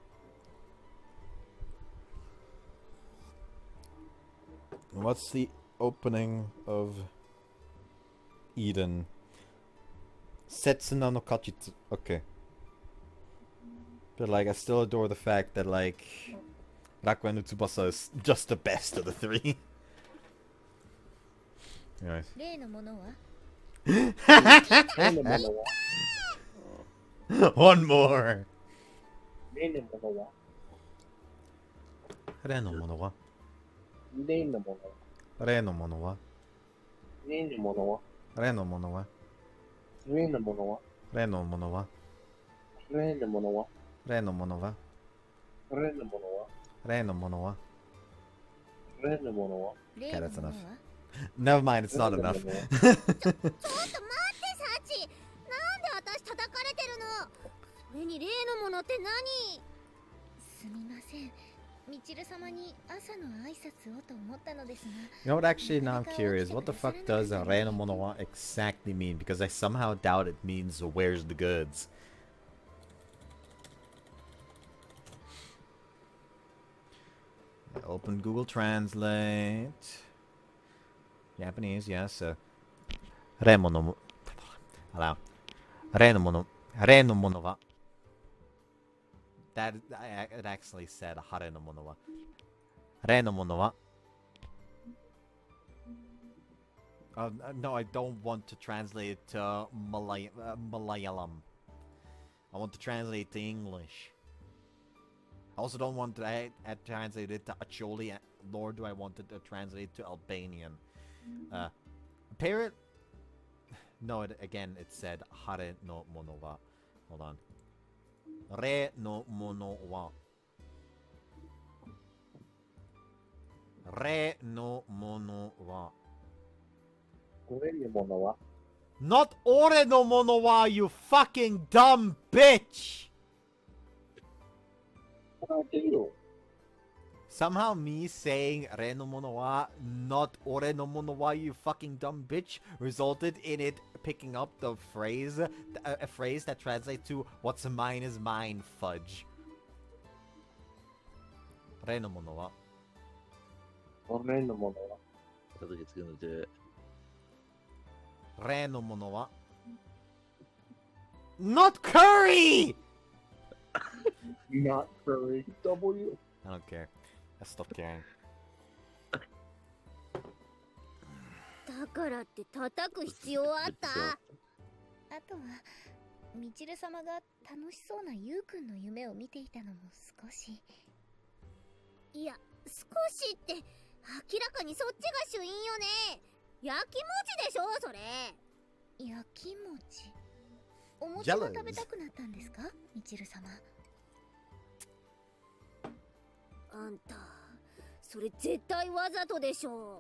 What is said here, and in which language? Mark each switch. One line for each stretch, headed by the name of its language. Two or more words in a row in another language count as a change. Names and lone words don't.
English: What's the opening of Eden? Setsuna no Kachitsu. Okay. But, like, I still adore the fact that, like, Rakuen no Tsubasa is just the best of the three. Anyways.
Japanese: 例のものは
English: One more.
Japanese: 例のものは例のものは例のものは例のものは例のものは例のものは例のものは例のものは例のものは例のものは例のものは例のものは例のものは例の
English: that's
Japanese: もの
English: enough.
Japanese: は
English: Never mind, it's not enough.
Japanese: ちょっと待ってサチなんで私叩かれてるのそれに例のものって何すみませんみちる様に朝の挨拶をと思ったのですが
English: You know what, actually, now I'm curious. What the fuck does
Japanese: 例のものは
English: exactly mean? Because I somehow doubt it means where's the goods. Open Google Translate. Japanese, yes.
Japanese: 例もの. Allow. 例のもの。例のものは.
English: That it actually said
Japanese: 晴れのものは. 例のものは.
English: No, I don't want to translate it to Malayalam. I want to translate it to English. I also don't want to translate it to Acholi, nor do I want it to translate it to Albanian. Parrot? No, again, it said
Japanese: 晴れのものは.
English: Hold on.
Japanese: れのものは. れのものは. 俺のものは Not 俺のものは,
English: you fucking dumb bitch! Somehow me saying
Japanese: れのものは,
English: not
Japanese: 俺のものは,
English: you fucking dumb bitch, resulted in it picking up the phrase, a phrase that translates to what's mine is mine, fudge.
Japanese: れのものは. 俺のものは
English: I don't think it's gonna do it.
Japanese: れのものは.
English: Not curry! Not curry. W. I don't care. I stopped caring.
Japanese: だからって叩く必要あったあとはみちる様が楽しそうなゆうくんの夢を見ていたのも少しいや少しって明らかにそっちが主因よね焼き餅でしょそれ焼き餅お餅が食べたくなったんですかみちる様あんたそれ絶対わざとでしょ。